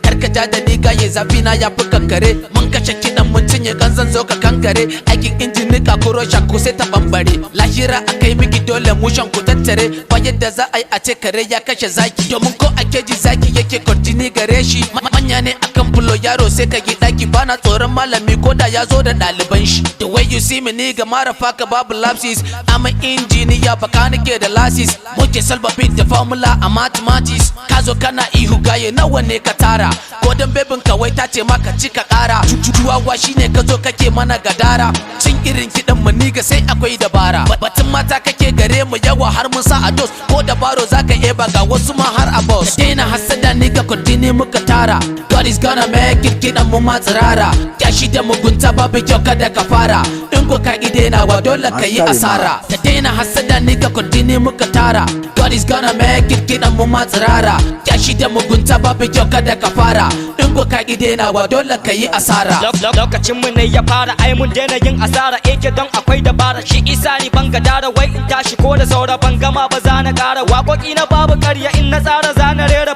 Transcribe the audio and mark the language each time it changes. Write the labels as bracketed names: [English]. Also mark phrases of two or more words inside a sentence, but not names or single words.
[Hausa] Kar ka ja da ni gaye zafi na ya fi kankare. Mun kashe kiɗan mun cinye kan zan zo ka kankare. Aikin injin nika ko rosha ko sai ta bambare. Lahira a kai miki dole mu shan ku tattare. Ba yadda za a yi a ce kare ya kashe zaki. Domin ko a keji zaki yake kwarjini gare shi. Ma-, manya ne akan fulo yaro sai ka yi ɗaki. Bana tsoron malami ko da ya zo da ɗaliban shi. [English] The way you see me nigga motherfucker babu lapses. I'm an engineer [Hausa] baka nake da lasis. Muke [English] solve beat [Hausa] da formula a mathematics. Ka zo kana ihu gaye nawa ne ka tara. Ko dan bebin ka wai ta ce maka ci ka ƙara. Ju-, ju-, juwawa shine ka zo kake mana gadara. Cin irin kiɗan mu nigga sai akwai dabara. Ba-, batun mata kake gare mu yawa har mun sa a dos. Ko da baro za ka eba ga wasu ma har a boss. Ka daina hassada nigga continue muka tara. [English] God is gonna make it [Hausa] kiɗan mu ma tsirara. Kyashi da mugunta babu kyau kada ka fara. In ko ka ƙi dainawa dole ka yi An kare asara. ma. Ka daina hassada nigga continue muka tara. [English] God is gonna make it [Hausa] kiɗan mu ma tsirara. Kyashi da mugunta babu kyau kada ka fara. In ko ka ƙi dainawa dole ka yi asara. Lok-, lok-, lokacin mu ne ya fara, ai mun daina yin asara. A K don akwai dabara, shi isa ni ban gadara. Wai in tashi ko da saura ban gama ba za na ƙara. Waƙoƙi na babu ƙarya in na tsara za na rera.